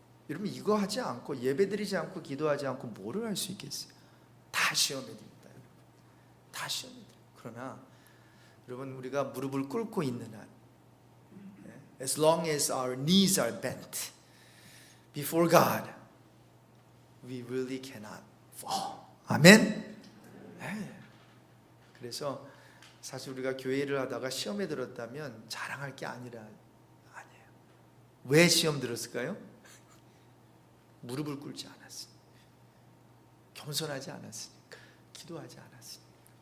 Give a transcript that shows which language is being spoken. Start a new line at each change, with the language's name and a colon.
Korean: 여러분 이거 하지 않고 예배 드리지 않고 기도하지 않고 뭐를 할 수 있겠어요? 다 시험에 듭니다. 다 시험에 듭니다. 그러나 여러분 우리가 무릎을 꿇고 있는 한,
English: as long as our knees are bent, before God, we really cannot fall.
Korean: 아멘. 네. 그래서 사실 우리가 교회를 하다가 시험에 들었다면 자랑할 게 아니에요. 왜 시험 들었을까요? 무릎을 꿇지 않았으니까, 겸손하지 않았으니까, 기도하지 않았으니까.